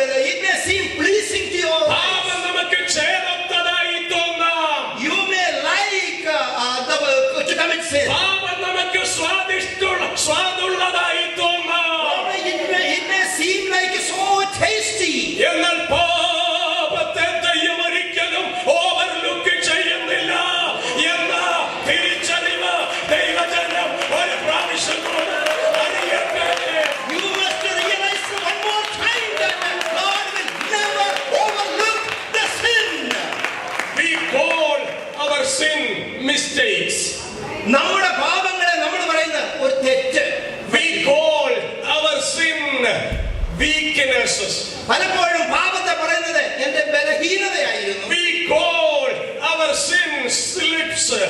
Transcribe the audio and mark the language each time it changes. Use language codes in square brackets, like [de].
[en] It may seem pleasing to your eyes. [ml] പാപം നമുക്ക് ഛേദത്തതായി തോന്നാം. [en] You may like to commit sin. [ml] പാപം നമുക്ക് സ്വാദുള്ളതായി തോന്നാം. [en] It may seem like so tasty. [ml] എന്നാൽ പാപത്തെ ദൈവം ഒരിക്കലും ഓവർലുക്ക് ചെയ്യുന്നില്ല എന്ന തിരിച്ചറിവ് ദൈവജനം ഒരു പ്രാവശ്യം കൂടെ അറിയട്ടെ. [en] You must realize one more time that God will never overlook the sin. We call our sin mistakes. [ml] നമ്മുടെ പാപങ്ങളെ നമ്മൾ പറയുന്ന ഒരു തെറ്റ്. [en] We call our sin weaknesses. [ml] പലപ്പോഴും പാപത്തെ പറയുന്നത് എന്റെ ബലഹീനതയായിരുന്നു. [en] We call our sin slips.